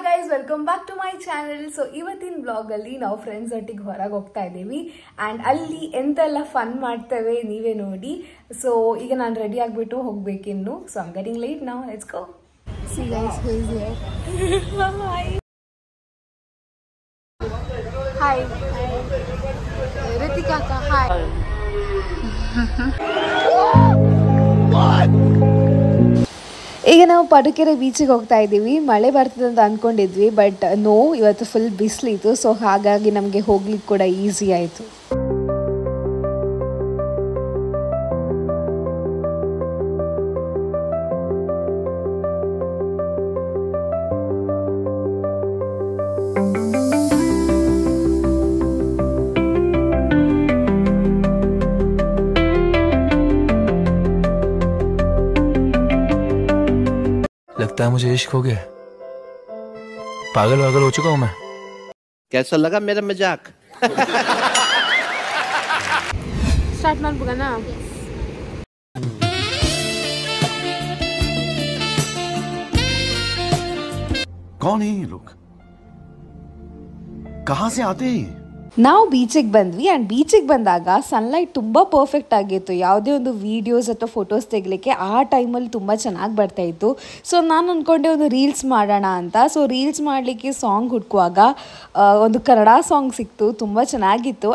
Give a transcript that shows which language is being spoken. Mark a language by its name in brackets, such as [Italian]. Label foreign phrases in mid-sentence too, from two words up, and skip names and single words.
[English] welcome back to my channel. [Kannada] ಸೊ ಇವತ್ತಿನ ಬ್ಲಾಗ್ ಅಲ್ಲಿ ನಾವು ಫ್ರೆಂಡ್ಸ್ ಒಟ್ಟಿಗೆ ಹೊರಗೆ ಹೋಗ್ತಾ ಇದ್ದೀವಿ ಅಂಡ್ ಅಲ್ಲಿ ಎಂತೆಲ್ಲ ಫನ್ ಮಾಡ್ತೇವೆ ನೀವೇ ನೋಡಿ. ಸೊ ಈಗ ನಾನು ರೆಡಿ ಆಗ್ಬಿಟ್ಟು ಹೋಗ್ಬೇಕಿನ್ನು. [English] so I am getting late now. Let's go. See guys, who is here? Hi. [Hindi] Hi. Ritika ka hi. [Kannada] ಈಗ ನಾವು ಪಡುಕೆರೆ ಬೀಚಿಗೆ ಹೋಗ್ತಾ ಇದ್ದೀವಿ. ಮಳೆ ಬರ್ತದೆ ಅಂತ ಅಂದ್ಕೊಂಡಿದ್ವಿ, [English] but no, [Kannada] ಇವತ್ತು ಫುಲ್ ಬಿಸಿಲಿತ್ತು. ಸೊ ಹಾಗಾಗಿ ನಮಗೆ ಹೋಗ್ಲಿಕ್ಕೆ ಕೂಡ ಈಸಿ ಆಯಿತು. [Hindi] लगता है मुझे इश्क हो गया. पागल वागल हो चुका हूँ मैं. कैसा लगा मेरा मजाक? [Kannada] स्टार्ट ಮಾಡ್ಬೋದಾ ನಾ? [Hindi] कौन है ये लोग? कहाँ से आते हैं? [Kannada] ನಾವು ಬೀಚಿಗೆ ಬಂದ್ವಿ ಆ್ಯಂಡ್ ಬೀಚಿಗೆ ಬಂದಾಗ ಸನ್ಲೈಟ್ ತುಂಬ ಪರ್ಫೆಕ್ಟ್ ಆಗಿತ್ತು. ಯಾವುದೇ ಒಂದು ವೀಡಿಯೋಸ್ ಅಥವಾ ಫೋಟೋಸ್ ತೆಗಲಿಕ್ಕೆ ಆ ಟೈಮಲ್ಲಿ ತುಂಬ ಚೆನ್ನಾಗಿ ಬರ್ತಾಯಿತ್ತು. ಸೊ ನಾನು ಅಂದ್ಕೊಂಡೆ ಒಂದು ರೀಲ್ಸ್ ಮಾಡೋಣ ಅಂತ. ಸೊ ರೀಲ್ಸ್ ಮಾಡಲಿಕ್ಕೆ ಸಾಂಗ್ ಹುಡುಕುವಾಗ ಒಂದು ಕನ್ನಡ ಸಾಂಗ್ ಸಿಕ್ತು, ತುಂಬ ಚೆನ್ನಾಗಿತ್ತು.